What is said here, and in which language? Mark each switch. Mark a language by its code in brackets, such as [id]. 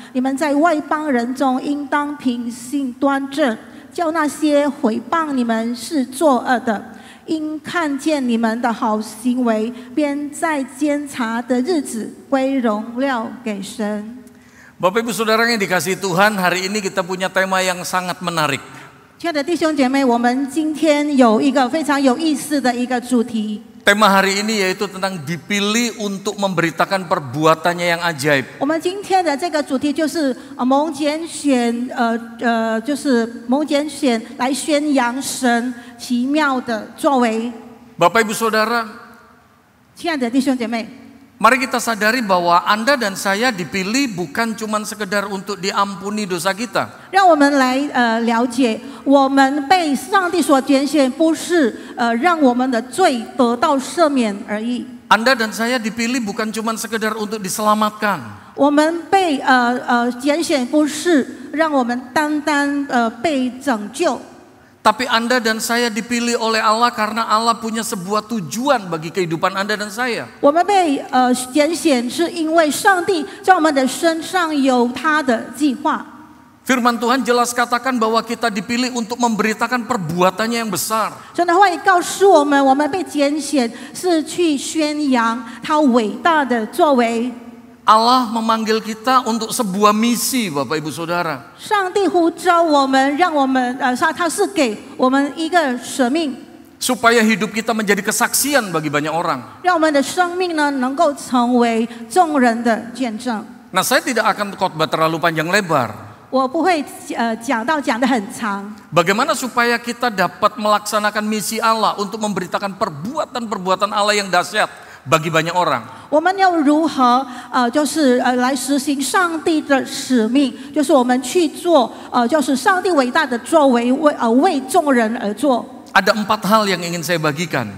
[zh] 你们在外邦人中应当品性端正，叫那些毁谤你们是作恶的，因看见你们的好行为，便在监察的日子归荣耀给神。 [id] Bapak Ibu Saudara yang dikasihi Tuhan, hari ini kita punya tema yang sangat menarik. [zh] 亲爱的弟兄姐妹，我们今天有一个非常有意思的一个主题。 [id] Tema hari ini yaitu tentang dipilih untuk memberitakan perbuatannya yang ajaib. [zh] 我们今天的这个主题就是蒙拣选，就是蒙拣选来宣扬神奇妙的作为。 [id] Bapak Ibu Saudara, [zh] 亲爱的弟兄姐妹， [id] mari kita sadari bahwa Anda dan saya dipilih bukan cuma sekedar untuk diampuni dosa kita. [zh] 让我们来了解，我们被上帝所拣选，不是让我们的罪得到赦免而已。 [id] Anda dan saya dipilih bukan cuma sekedar untuk diselamatkan. [zh] 我们被拣选，不是让我们单单被拯救。 [id] Tapi Anda dan saya dipilih oleh Allah karena Allah punya sebuah tujuan bagi kehidupan Anda dan saya. [zh] 我们被拣选，是因为上帝在我们的身上有他的计划。 [id] Firman Tuhan jelas katakan bahwa kita dipilih untuk memberitakan perbuatannya yang besar. [zh] 神的话语告诉我们，我们被拣选是去宣扬他伟大的作为。 [id] Allah memanggil kita untuk sebuah misi, Bapak Ibu Saudara. [zh] 上帝呼召我们，让我们他是给我们一个使命， [id] Supaya hidup kita menjadi kesaksian bagi banyak orang. [zh] 让我们的生命呢能够成为众人的见证。 [id] Nah, saya tidak akan khotbah terlalu panjang lebar. [zh] 我不会讲得很长。 [id] Bagaimana supaya kita dapat melaksanakan misi Allah untuk memberitakan perbuatan-perbuatan Allah yang dahsyat bagi banyak orang. [zh] 我们要如何就是来实行上帝的使命，就是我们去做就是上帝伟大的作为，为众人而做。 [id] Ada 4 hal yang ingin saya bagikan.